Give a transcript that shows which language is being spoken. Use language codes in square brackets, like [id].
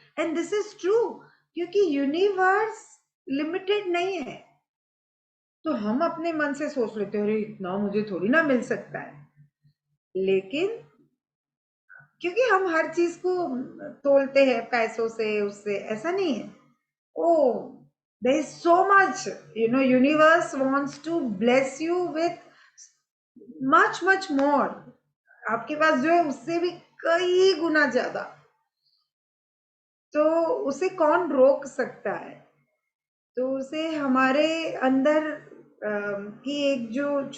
[en] and this is true, [hi] क्योंकि universe limited नहीं है। तो हम अपने मन से सोच लेते हैं अरे इतना मुझे थोड़ी ना मिल सकता है, लेकिन क्योंकि हम हर चीज को तोलते हैं पैसों से, उससे ऐसा नहीं है। [en] Oh, there is so much, universe wants to bless you with much more। [hi] आपके पास जो है उससे भी कई गुना ज्यादा। तो उसे कौन रोक सकता है? तो उसे हमारे अंदर की एक जो